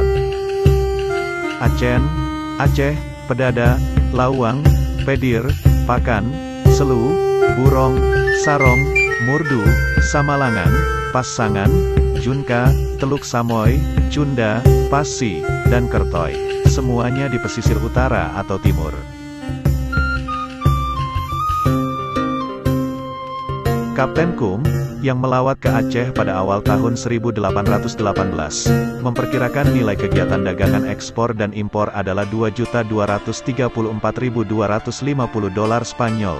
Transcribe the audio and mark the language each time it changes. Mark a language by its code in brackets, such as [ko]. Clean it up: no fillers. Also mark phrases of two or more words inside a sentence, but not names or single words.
[id] Acen, Aceh, Pedada, Lawang, Pedir, Pakan, Selu, Burong, Sarong, Murdu, Samalangan, Pasangan, Junka, Teluk Samoy, Cunda, Pasi, dan Kertoy, semuanya di pesisir utara atau timur. Kapten Kum, yang melawat ke Aceh pada awal tahun 1818, memperkirakan nilai kegiatan dagangan ekspor dan impor adalah $2.234.250 Spanyol.